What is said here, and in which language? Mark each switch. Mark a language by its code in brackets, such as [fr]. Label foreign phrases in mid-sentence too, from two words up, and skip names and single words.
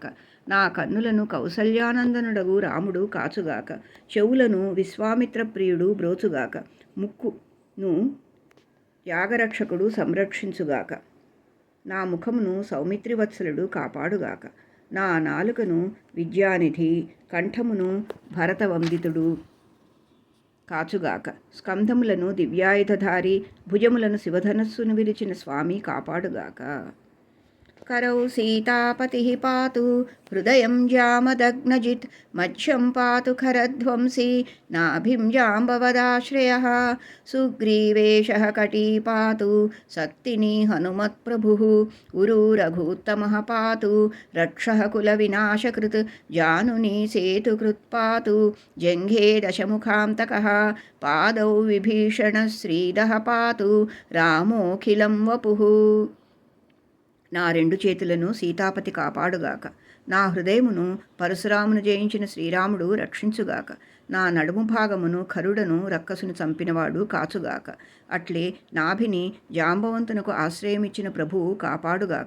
[te] నా కన్నులను కౌసల్యానందనుడగు రాముడు కాచుగాక, చెవులను విశ్వామిత్ర ప్రియుడు బ్రోచుగాక, ముక్కును యాగరక్షకుడు సంరక్షించుగాక, నా ముఖమును సౌమిత్రివత్సలుడు కాపాడుగాక, నా నాలుకను విద్యానిధి, కంఠమును భరతవందితుడు కాచుగాక, స్కంధములను దివ్యాయుధధారి, భుజములను శివధనస్సును విరిచిన స్వామి కాపాడుగాక. [sa] करौ सीतापतिः पातु हृदयं जामदग्नजित् मध्यं पातु खरध्वंसी नाभिं जाम्बवदाश्रयः सुग्रीवेशः कटी पातु सक्तिनी हनुमत्प्रभुः उरु रघुत्तमः पातु रक्षः कुलविनाशकृत् जानुनी सेतुकृत् पातु जङ्घे दशमुखान्तकः पादौ विभीषणश्रीदः पातु रामोऽखिलं वपुः [te] నా రెండు చేతులను సీతాపతి కాపాడుగాక. నా హృదయమును పరశురామును జయించిన శ్రీరాముడు రక్షించుగాక. నా నడుము భాగమును ఖరుడను రక్కసును చంపినవాడు కాచుగాక. అట్లే నాభిని జాంబవంతునకు ఆశ్రయమిచ్చిన ప్రభువు కాపాడుగాక.